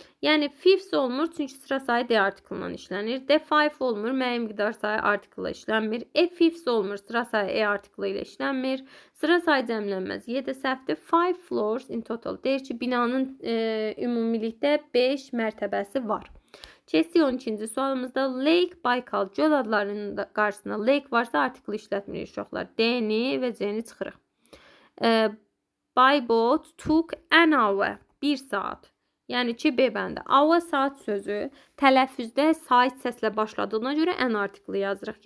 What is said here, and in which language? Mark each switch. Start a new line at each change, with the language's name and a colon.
Azerbaijani: Yəni fifth olmur, çünki sıra sayı D artiklından işlənir. D five olmur, müəyyən miqdar sayı artiklla işlənmir. Fifth olmur, sıra sayı E artiklı ilə işlənmir. Sıra sayı cəmlənməz. Y də səhvdir.
English: 5 floors in total.
Azerbaijani: Deyir ki, binanın ümumilikdə 5 mərtəbəsi var. Keçdik 12-ci sualımızda Lake Baykal. Göl adlarının qarşısında lake varsa artiklı işlətmirik uşaqlar. D-ni və C-ni çıxırıq.
English: By boat took an hour.
Azerbaijani: 1 saat. Yəni ki, B bəndə. Hour saat sözü tələffüzdə sait səslə başladığına görə ən artiklı yazırıq.